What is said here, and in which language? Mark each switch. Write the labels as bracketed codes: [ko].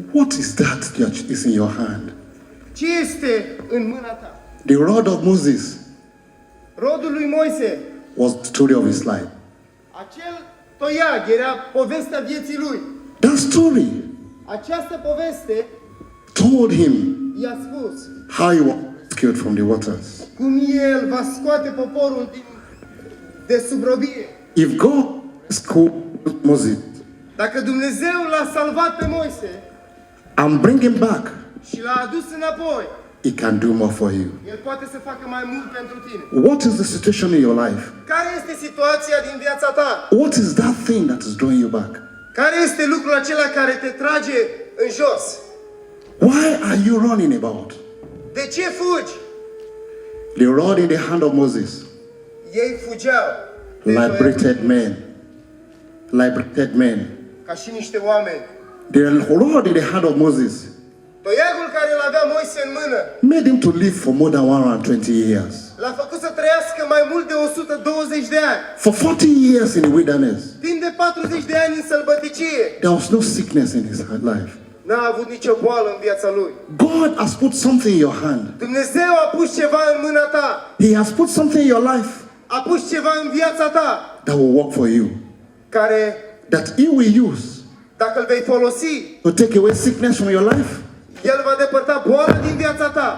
[en] What is that that is in your hand? [ro] Ce este în mâna ta? [en] The rod of Moses [ro] Rodul lui Moise. [en] was the story of his life. [ro] Acel toiag era povestea vieții lui. [en] That story [ro] Această poveste [en] told him [ro] i-a spus [en] how he was rescued from the waters. [ro] cum el va scoate poporul de sub robie. [en] If God rescued Moses [ro] Dacă Dumnezeu l-a salvat pe Moise [en] and bring him back, [ro] și l-a adus înapoi, [en] he can do more for you. [ro] el poate să facă mai mult pentru tine. [en] What is the situation in your life? [ro] Care este situația din viața ta? [en] What is that thing that is drawing you back? [ro] Care este lucrul acela care te trage în jos? [en] Why are you running about? [ro] De ce fugi? [en] The rod in the hand of Moses [ro] Ei fugeau de [en] liberated men. Liberated men. [ro] ca și niște oameni. [en] The rod in the hand of Moses [ro] Toiagul care îl avea Moise în mână [en] made him to live for more than 120 years. [ro] l-a făcut să trăiască mai mult de 120 de ani. [en] For 40 years in the wilderness, [ro] Timp de 40 de ani în sălbăticie. [en] there was no sickness in his life. [ro] N-a avut nicio boală în viața lui. [en] God has put something in your hand. [ro] Dumnezeu a pus ceva în mâna ta. [en] He has put something in your life [ro] A pus ceva în viața ta [en] that will work for you. [ro] care, [en] That He will use [ro] dacă îl vei folosi, [en] to take away sickness from your life, [ro] el va depărta boala din viața ta.